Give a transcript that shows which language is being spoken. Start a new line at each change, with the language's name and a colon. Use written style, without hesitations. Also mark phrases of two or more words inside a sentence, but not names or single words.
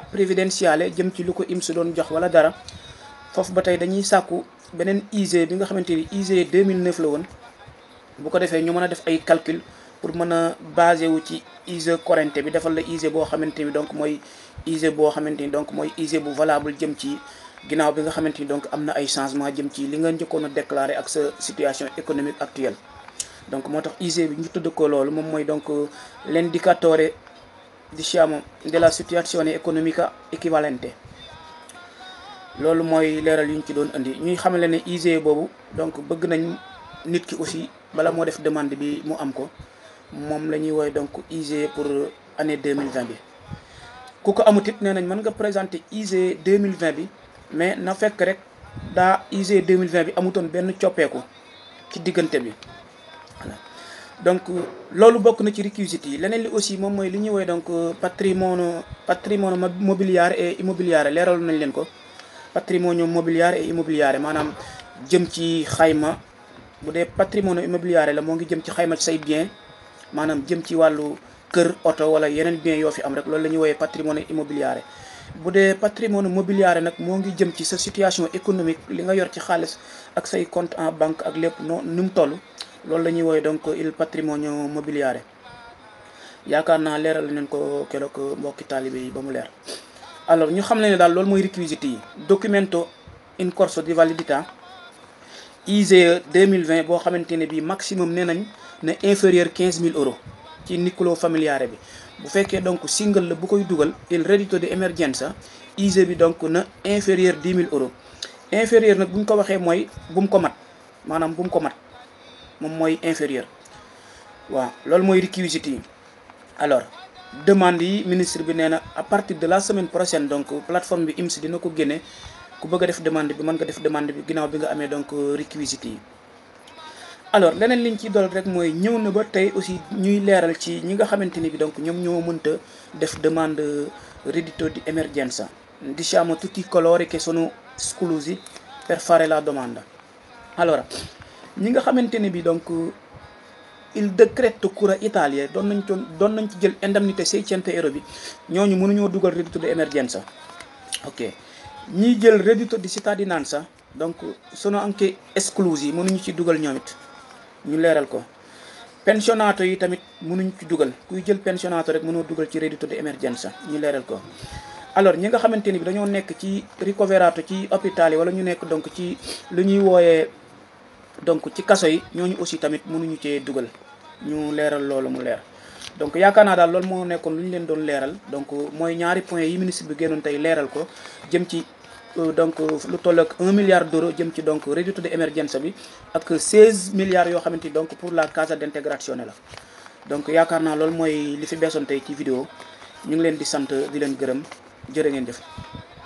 Wolof: previdenziale jëm ci lu ko IMS doon jox wala dara foofu ba tey dañuy sàkku beneen ISEE bi nga xamante ni ISEE 2009 la woon bu ko defee ñu mën a def ay calcul pour mën a basé wu ci ISEE corrente bi defal la ISEE boo xamante ni donc mooy ISEE boo xamante ni donc mooy ISEE bu valable jëm ci ginnaaw bi nga xamante ni donc am na ay changement jëm ci li nga njëkkoon a déclaré ak sa
French: situation économique actuelle.
Wolof: donc moo tax ISEE bi ñu tudd ko loolu moom mooy donc
Italian: l'indicatore diciamo della situazione economica equivalente
Wolof: loolu mooy leeral yu ñu ci doon indi ñuy xamale ne ISEE boobu donc bëgg nañ nit ki aussi bala moo def demande bi mu am ko moom la ñuy woowee donc ISEE
French: pour année
Wolof: 2020 bi. ku ko amut it nee nañ mën nga présenter ISEE 2020 bi mais na fekk rek daa ISEE 2020 bi amutoon benn coppeeku ci diggante bi voilà. donc loolu bokk na ci réquisites yi leneen li aussi moom mooy li ñuy woowee donc
Italian: patrimonio mobiliare et immobiliare
Wolof: leeralu nañ leen ko.
Italian: patrimonio mobiliare et immobiliare
Wolof: maanaam jëm ci xayma bu dee
Italian: patrimonio immobiliare
Wolof: la moo ngi jëm ci xayma ci say bien maanaam jëm ci wàllu kër oto wala yeneen bien yoo fi am rek loolu la ñuy woowee
Italian: patrimonio immobiliare.
Wolof: bu dee
Italian: patrimonio mobiliare
Wolof: nag moo ngi jëm ci sa
French: situation économique
Wolof: li nga yor ci xaalis ak say
French: compte en banque
Wolof: ak lépp noo ni mu toll loolu la ñuy woowee donc
Italian: il patrimonio mobiliare
Wolof: yaakaar naa leeral nañ ko keroog mbokki taalibe yi ba mu leer. alors ñu xam ne daal loolu mooy réquisites yi
Italian: documento in corso di validità
Wolof: ISEE 2020 boo xamante ne bii maximum nee nañ ne inférieur 15 000 euros ci
Italian: nucleo familiare
Wolof: bi bu fekkee donc single la bu koy dugal
Italian: il reddito di emergenza
Wolof: ISEE bi donc na inférieur 10 000 euros inférieur nag bu ñu ko waxee mooy bu mu ko mat maanaam bu mu ko mat moom mooy inférieur waaw loolu mooy réquisites yi. alors demande yi ministre bi nee na
French: à partir de la semaine prochaine
Wolof: donc plateforme bi IMS dina ko génne ku bëgg a def demande bi mën nga def demande bi ginnaaw bi nga amee donc réquisites yi. alors leneen liñ ci dool rek mooy ñëw na ba tey aussi ñuy leeral ci ñi nga xamante ni bi donc ñoom ñoo mënta def demande
Italian: reddito di emergenza diciamo tutti coloro che sono esclusi per fare la domanda.
Wolof: alors ñi nga xamante ni bi donc
Italian: il decreto Cura Italia
Wolof: doon nañ ci jël indemnité 600 euros bi ñooñu mënuñoo dugal
Italian: reddito di emergenza
Wolof: ok ñiy jël
Italian: reddito di cittadinanza
Wolof: donc
Italian: sono anche esclusi
Wolof: mënuñu ci dugal ñoom it ñu leeral ko. pensionato yi tamit mënuñ ci dugal kuy jël pensionato rek mënoo dugal ci
Italian: reddito di emergenza
Wolof: ñu leeral ko. alors ñi nga xamante ni bi dañoo nekk ci ricoverato ci hôpital yi wala ñu nekk donc ci lu ñuy wooyee donc ci kaso yi ñooñu aussi tamit mënuñu cee dugal ñu leeral loolu mu leer. donc yaakaar naa daal loolu moo nekkoon lu ñu leen doon leeral donc mooy ñaari point yi ministre bi génnoon tey leeral ko jëm ci donc lu toll ak 1
French: milliard d'euros
Wolof: jëm ci donc
Italian: reddito di emergenza
Wolof: bi ak 16 milliards yoo xamante ni donc
French: pour la
Italian: Cassa Integrazione
Wolof: la. donc yaakaar naa loolu mooy li fi beesoon tey ci vidéo ñu ngi leen di sant di leen gërëm jërë ngeen jëf.